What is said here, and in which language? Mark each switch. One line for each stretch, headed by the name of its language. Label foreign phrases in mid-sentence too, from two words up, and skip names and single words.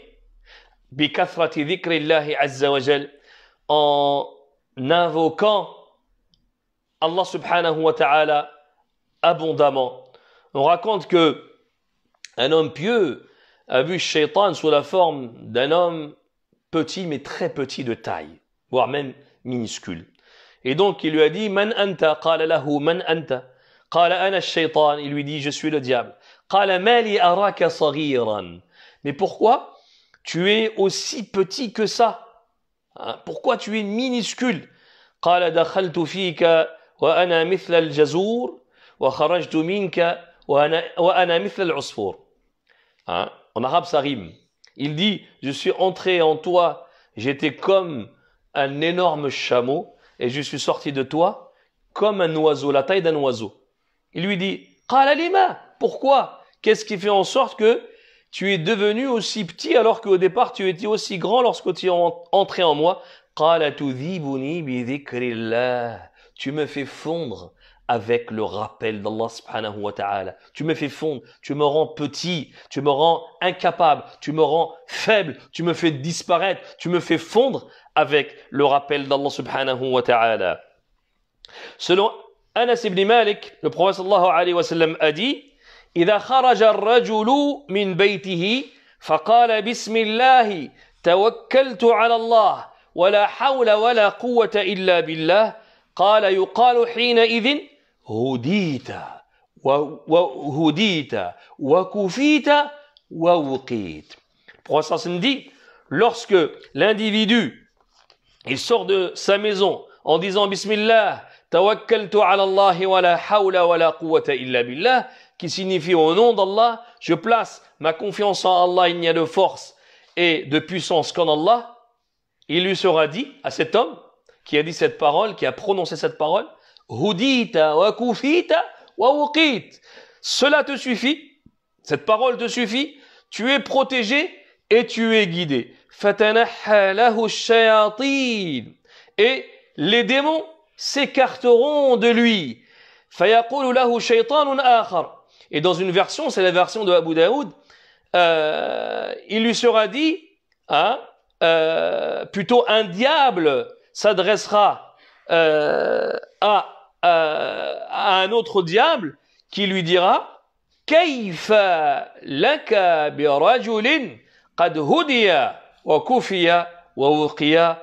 Arabic: بكثرة ذكر الله عز وجل,
French: en invoquant Allah
Arabic: سبحانه وتعالى
French: abondamment. On raconte que un homme pieux a vu Shaitan sous la forme d'un homme petit, mais très petit de taille, voire même minuscule. Et donc il lui a dit
Arabic: من أنت؟ قال له من أنت? قال أنا الشيطان.
French: Il lui dit je suis le diable.
Arabic: قال ما لي أراك صغيرا.
French: Mais pourquoi tu es aussi petit que ça? Pourquoi tu es minuscule?
Arabic: قال دخلت فيك وأنا مثل الجزور وخرجت منك وأنا مثل العصفور.
French: En arabe ça rime. Il dit je suis entré en toi, j'étais comme un énorme chameau, et je suis sorti de toi comme un oiseau, la taille d'un oiseau. Il lui dit
Arabic: قال لم?
French: Pourquoi? Qu'est-ce qui fait en sorte que tu es devenu aussi petit alors qu'au départ tu étais aussi grand lorsque tu es entré en moi?
Arabic: قال تذيبني بذكر الله.
French: Tu me fais fondre avec le rappel d'Allah
Arabic: سبحانه وتعالى.
French: Tu me fais fondre, tu me rends petit, tu me rends incapable, tu me rends faible, tu me fais disparaître, tu me fais fondre avec le rappel d'Allah
Arabic: سبحانه وتعالى.
French: Selon Anas ibn Malik, le prophète
Arabic: صلى الله عليه وسلم
French: a dit:
Arabic: إذا خرج الرجل من بيته فقال بسم الله توكلت على الله ولا حول ولا قوة إلا بالله قال يقال حينئذ هديت وهديت وكفيت ووقيت.
French: Le prophète sallam dit, lorsque l'individu il sort de sa maison en disant
Arabic: بسم الله توكلت على الله ولا حول ولا قوة إلا بالله,
French: qui signifie au nom d'Allah, je place ma confiance en Allah, il n'y a de force et de puissance qu'en Allah. Il lui sera dit à cet homme qui a dit cette parole, qui a prononcé cette parole,
Arabic: هديت وكفيت ووقيت.
French: Cela te suffit, cette parole te suffit, tu es protégé et tu es guidé.
Arabic: فتنحى له الشياطين.
French: Et les démons s'écarteront de lui.
Arabic: فيقول له شيطان آخر.
French: Et dans une version, c'est la version de Abu Daoud, il lui sera dit, plutôt un diable s'adressera à un autre diable qui lui dira
Arabic: كيف لك برجل قد هدي وكفي ووقي.